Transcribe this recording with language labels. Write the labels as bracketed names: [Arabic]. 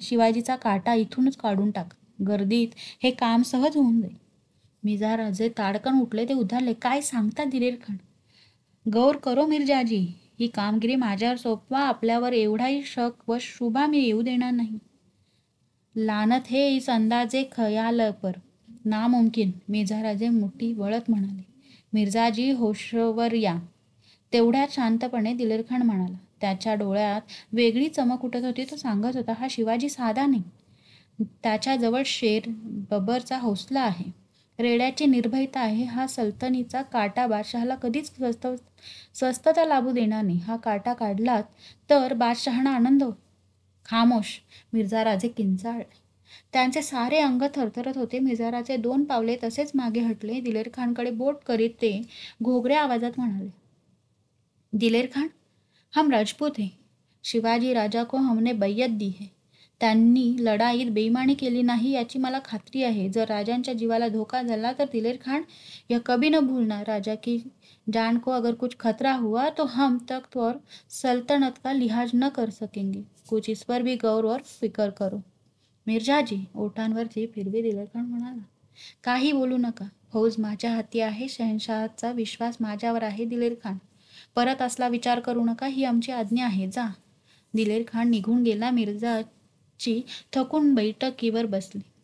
[Marathi] शिवाजीचा काटा इथूनच काढून टाक. गर्दीत हे काम सहज होऊन जाईल. मिर्झाराजे ताडकन उठले. ते उद्धारले. काय सांगता दिलेर खान? [Hindi] गौर करो मिर्जाजी. [Marathi] ही कामगिरी माझ्यावर सोपवा. आपल्यावर एवढाही शक व शुभा मी येऊ देणार नाही. [Hindi] लानत है इस अंदाजे खयाल पर. नामुमकिन. [Marathi] मिर्झाराजे मुठी वळत म्हणाले. मिर्झाजी, होशवर या. तेवढ्यात शांतपणे दिलेर खान म्हणाला. त्याच्या डोळ्यात वेगळी चमक उठत होती. तो सांगत होता, हा शिवाजी साधा नाही. त्याच्याजवळ शेर बब्बरचा हौसला आहे. रेड्याची निर्भयता आहे. हा सल्तनीचा काटा बादशहाला कधीच स्वस्तता लाभू देणार नाही. हा काटा काढलात तर बादशहांना आनंद हो. खामोश. मिर्झाराजे किंचाळले. त्यांचे सारे अंग थरथरत होते. मिर्झाराजे 2 पावले तसेच मागे हटले. दिलेर खानकडे बोट करीत ते घोगऱ्या आवाजात म्हणाले, दिलेर खान, [Hindi] हम राजपूत है. शिवाजी राजा को हमने बैयत दी है. [Marathi] त्यांनी लढाईत बेईमानी केली नाही याची मला खात्री आहे. जर राजांच्या जीवाला धोका झाला तर दिलेर खान [Hindi] यह कभी न भूलना. राजा की जान को अगर कुछ खतरा हुआ तो हम तख्त और सल्तनत का लिहाज न कर सकेंगे. कुछ इस पर भी गौर और फिकर करो. [Marathi] मिर्झाजी, ओठांवर जीभ फिरवी दिलेर खान म्हणाला, काही बोलू नका. फौज माझ्या हाती आहे. शहनशाहचा विश्वास माझ्यावर आहे. दिलेर खान, परत असला विचार करू नका. ही आमची आज्ञा आहे. जा. दिलेर खान निघून गेला. मिर्झाची थकून बैठकीवर बसली.